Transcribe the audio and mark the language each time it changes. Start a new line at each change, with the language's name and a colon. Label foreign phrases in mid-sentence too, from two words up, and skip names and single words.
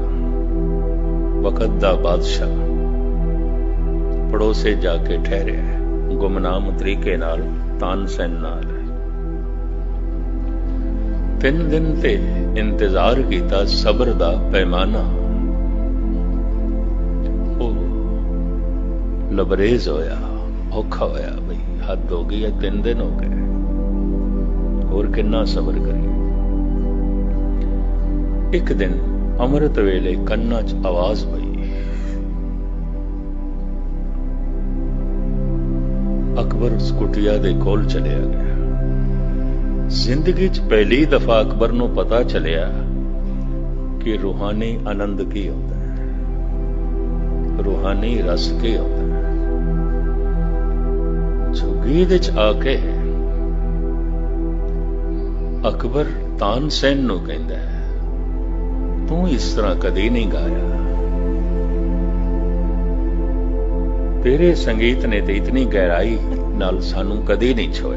Punjabi: ਵਕਤ ਦਾ ਬਾਦਸ਼ਾਹ ਪੜੋਸੇ ਜਾਕੇ ਠਹਿਰੇ, ਗੁਮਨਾਮ ਤਰੀਕੇ ਨਾਲ ਤਾਨਸੇਨ ਨਾਲ 3 ਦਿਨ ਤੇ ਇੰਤਜ਼ਾਰ ਕਿਯਾ, ਸਬਰ ਦਾ ਪੈਮਾਨਾ ਓ ਲਬਰੇਜ਼ ਹੋਇਆ, ਔਖਾ ਹੋਇਆ, ਬਈ ਹੱਦ ਹੋ ਗਈ ਹੈ, 3 ਦਿਨ ਹੋ ਗਏ, ਔਰ ਕਿੰਨਾ ਸਬਰ ਕਰੀਏ। ਏਕ ਦਿਨ ਅੰਮ੍ਰਿਤ ਵੇਲੇ ਕੰਨਾਂ ਚ ਆਵਾਜ਼ ਪਈ, ਅਕਬਰ ਉਸ ਕੁਟੀਆ ਦੇ ਕੋਲ ਚਲਿਆ ਗਿਆ। ਜ਼ਿੰਦਗੀ 'ਚ ਪਹਿਲੀ ਦਫਾ ਅਕਬਰ ਨੂੰ ਪਤਾ ਚੱਲਿਆ ਕਿ ਰੂਹਾਨੀ ਆਨੰਦ ਕੀ ਹੁੰਦਾ ਹੈ, ਰੂਹਾਨੀ ਰਸ ਕੀ ਹੁੰਦਾ ਹੈ। ਝੁੱਗੀ ਦੇ 'ਚ ਆ ਕੇ ਅਕਬਰ ਤਾਨਸੇਨ ਨੂੰ ਕਹਿੰਦਾ, ਤੂੰ ਇਸ ਤਰ੍ਹਾਂ ਕਦੀ ਨਹੀਂ ਗਾਇਆ, ਤੇਰੇ ਸੰਗੀਤ ਨੇ ਤੇ ਇਤਨੀ ਗਹਿਰਾਈ ਨਾਲ ਸਾਨੂੰ ਕਦੀ ਨਹੀਂ ਛੋਇਆ।